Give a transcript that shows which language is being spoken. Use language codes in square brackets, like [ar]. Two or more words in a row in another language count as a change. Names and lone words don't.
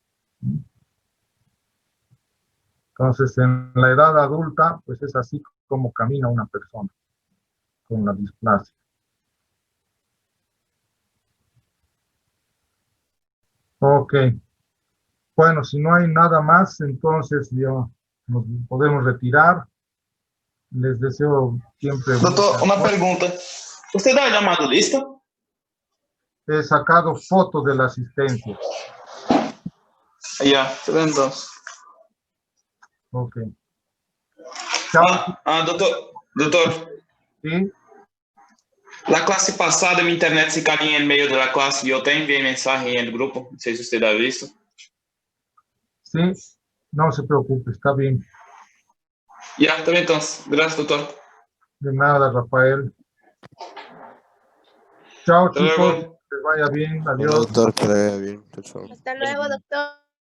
[es] Entonces, en la edad adulta, pues es así como camina una persona con la displasia. Ok. Bueno, si no hay nada más, entonces ya nos podemos retirar. Les deseo siempre... [pt] Doutor, uma pergunta. Você dá chamado lista? [es] He sacado fotos de la asistencia. Ya, [pt] tá vendo? [es] Ok. Chao. [pt] Doutor, [es] ¿Sí? [pt] la classe passada, minha internet se caía em meio da classe e eu até enviei mensagem no grupo. Não sei se você dá visto. [es] Sí, no se preocupe, está bien. Ya, [pt] tá bem então. Graças, doutor. [es] De nada, Rafael. Chao, Hasta chicos. luego. Que les vaya bien. Hola, Adiós. doctor, que le vaya bien. Chao, chao. Hasta luego, doctor.